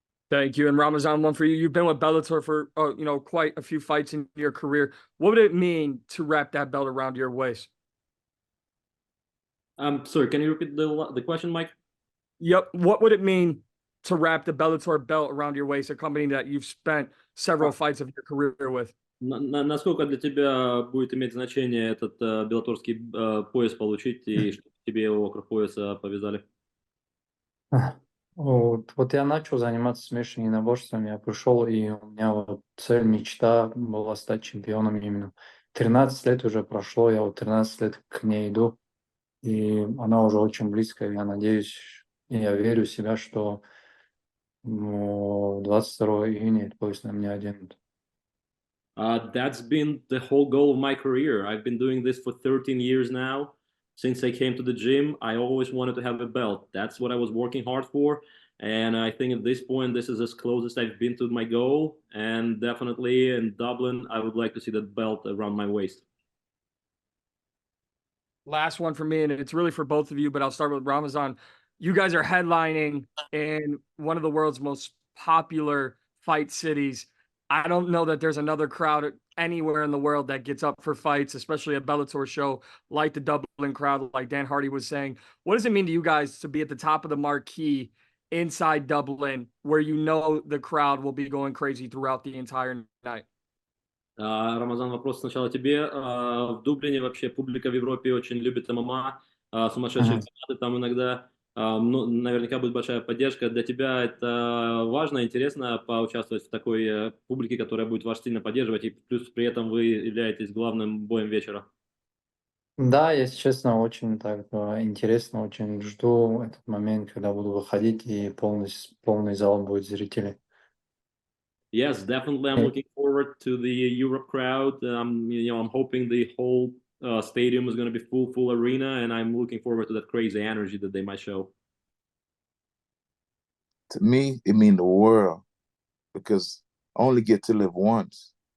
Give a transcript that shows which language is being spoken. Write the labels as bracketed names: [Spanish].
[English] Thank you. And Ramazan, one for you. You've been with Bellator for quite a few fights in your career. What would it mean to wrap that belt around your waist? Sorry, can you repeat the question, Mike? Yep. What would it mean to wrap the Bellator belt around your waist, a company that you've spent several fights of your career with? [Russian] Насколько для тебя будет иметь значение этот беллаторский пояс получить, и чтобы тебе его вокруг пояса повязали? Вот я начал заниматься смешанными единоборствами, я пришел, и у меня вот цель, мечта была стать чемпионом именно. 13 лет уже прошло, я вот 13 лет к ней иду, и она уже очень близко, я надеюсь, и я верю в себя, что 22 июня этот пояс на меня оденут. [English] That's been the whole goal of my career. I've been doing this for 13 years now. Since I came to the gym, I always wanted to have a belt. That's what I was working hard for. And I think at this point, this is as close as I've been to my goal. And definitely in Dublin, I would like to see that belt around my waist. Last one for me, and it's really for both of you, but I'll start with Ramazan. You guys are headlining in one of the world's most popular fight cities. I don't know that there's another crowd anywhere in the world that gets up for fights, especially a Bellator show like the Dublin crowd, like Dan Hardy was saying. What does it mean to you guys to be at the top of the marquee inside Dublin, where you know the crowd will be going crazy throughout the entire night? [Russian] Рамазан, вопрос сначала тебе. В Дублине вообще публика в Европе очень любит ММА, сумасшедшие фанаты там иногда. Наверняка будет большая поддержка. Для тебя это важно, интересно поучаствовать в такой публике, которая будет вас сильно поддерживать, и плюс при этом вы являетесь главным боем вечера. Да, если честно, очень так интересно, очень жду этот момент, когда буду выходить, и полный зал будет зрителей. [English] Yes, definitely. I'm looking forward to the Europe crowd. I'm hoping the whole stadium is going to be full arena, and I'm looking forward to that crazy energy that they might show. To me, it means the world, because I only get to live once.